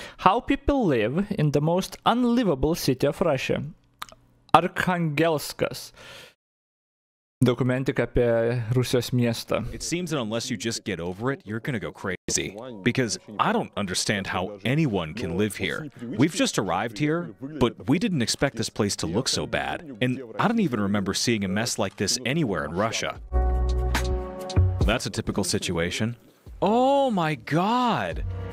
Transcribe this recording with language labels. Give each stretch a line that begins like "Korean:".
English: How people live in the most unlivable city of Russia. Archangelskas.
Lithuanian: Dokumentika apie Rusijos miestą.
English: It seems that unless you just get over it, you're gonna go crazy. Because I don't understand how anyone can live here. We've just arrived here, but we didn't expect this place to look so bad. And I don't even remember seeing a mess like this anywhere in Russia. That's a typical situation. Oh my God!